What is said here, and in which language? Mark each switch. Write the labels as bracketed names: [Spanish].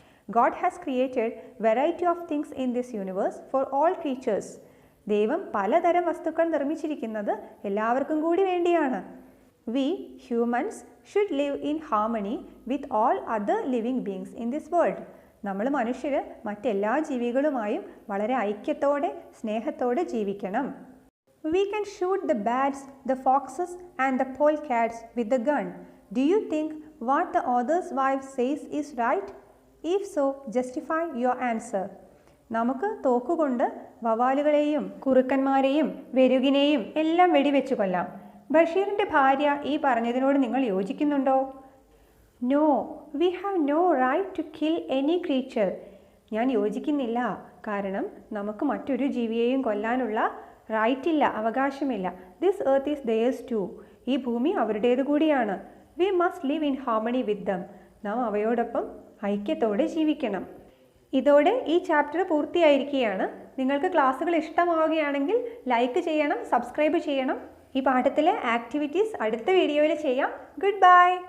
[English] God has created variety of things in this universe for all creatures. [Malayalam] ദൈവം പലതരം വസ്തുക്കൾ നിർമ്മിച്ചിരിക്കുന്നത് എല്ലാവർക്കും കൂടി വേണ്ടിയാണ്. [English] We humans should live in harmony with all other living beings in this world. [Malayalam] നമ്മൾ മനുഷ്യർ മറ്റെല്ലാ ജീവികളുമായും വളരെ ഐക്യത്തോടെ സ്നേഹത്തോടെ ജീവിക്കണം. [English] We can shoot the bats, the foxes and the polecats with the gun. Do you think what the author's wife says is right? If so, justify your answer. [Malayalam] നമുക്ക് തോക്കുകൊണ്ട് വവ്വാലുകളെയും കുറുക്കന്മാരെയും വെരുകിനെയും എല്ലാം വെടിവെച്ചു കൊല്ലാം. ബഷീറിൻ്റെ ഭാര്യ ഈ പറഞ്ഞതിനോട് നിങ്ങൾ യോജിക്കുന്നുണ്ടോ? [English] No, we have no right to kill any creature. [Malayalam] ഞാൻ യോജിക്കുന്നില്ല. കാരണം നമുക്ക് മറ്റൊരു ജീവിയെയും കൊല്ലാനുള്ള റൈറ്റ് ഇല്ല, അവകാശമില്ല. [English] This earth is theirs too. [Malayalam] ഈ ഭൂമി അവരുടേത് കൂടിയാണ്. [English] We must live in harmony with them. [Malayalam] നാം അവയോടൊപ്പം ഐക്യത്തോടെ ജീവിക്കണം. ഇതോടെ ഈ ചാപ്റ്റർ പൂർത്തിയായിരിക്കുകയാണ്. നിങ്ങൾക്ക് ക്ലാസ്സുകൾ ഇഷ്ടമാവുകയാണെങ്കിൽ ലൈക്ക് ചെയ്യണം, സബ്സ്ക്രൈബ് ചെയ്യണം. ഈ പാഠത്തിലെ ആക്ടിവിറ്റീസ് അടുത്ത വീഡിയോയിൽ ചെയ്യാം. Good bye.